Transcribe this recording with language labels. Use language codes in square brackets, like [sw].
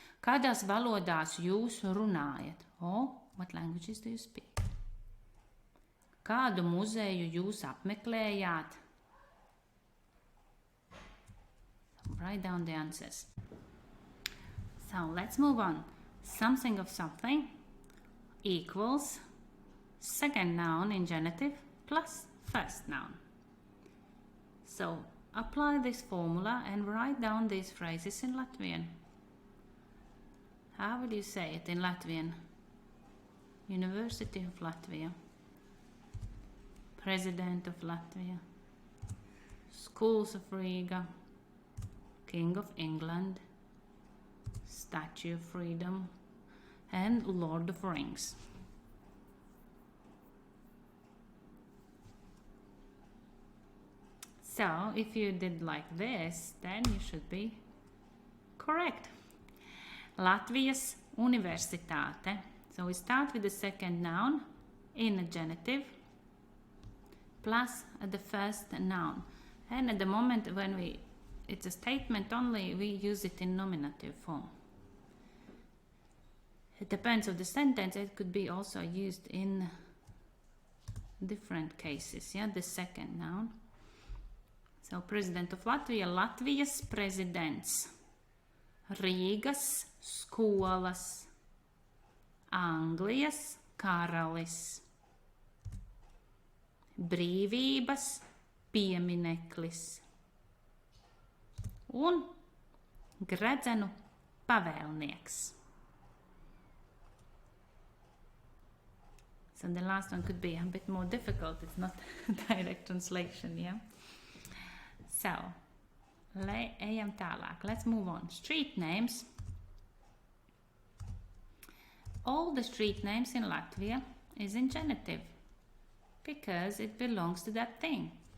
[lv] Kādās valodās jūs runājat? [en] Or what languages do you speak? [lv] Kādu muzeju jūs apmeklējāt? [en] Write down the answers. So let's move on. Something of something equals second noun in genitive plus first noun. So apply this formula and write down these phrases in Latvian. How would you say it in Latvian? University of Latvia, President of Latvia, Schools of Riga, King of England, Statue of Freedom, and Lord of Rings. So, if you did like this, then you should be correct. [lv] Latvijas Universitāte. [en] So we start with the second noun in a genitive plus the first noun. And at the moment when it's a statement only, we use it in nominative form. It depends on the sentence. It could be also used in different cases. Yeah, the second noun. So, President of Latvia, [lv] Latvijas prezidents, Rīgas skolas, Anglijas karalis, brīvības piemineklis un gredzenu pavēlnieks. [en] So the last one could be a bit more difficult. It's not direct translation, yeah? So, [lv] ejam tālāk. [en] Let's move on. Street names. all the street names in Latvia is in genitive because it belongs to that thing.